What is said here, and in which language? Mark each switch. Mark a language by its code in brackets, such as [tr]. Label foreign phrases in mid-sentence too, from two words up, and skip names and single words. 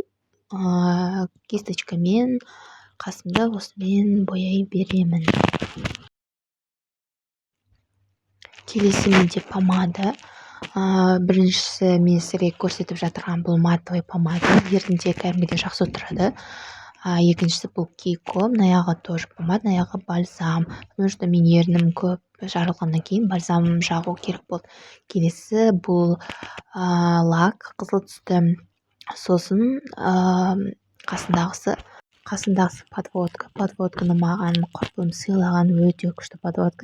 [kk] Кисточкамен қасымда осымен бояй беремін. Келесі менде помада. Біріншісі мен сіздерге көрсетіп жатырған бұл матовый помада. Ерінде кәдімгідей жақсы тұрады. Екіншісі бұл Кейко. Мынаяғы тоже помада, мынаяғы бальзам. [ru] Потому что [kk] мен ерінім көп жарылғаннан кейін бальзам жағу керек болды. Келесі бұл лак, қызыл түсті. Сосын қасындағысы подводка. Подводканы маған құрбым сыйлаған, өте күшті подводка.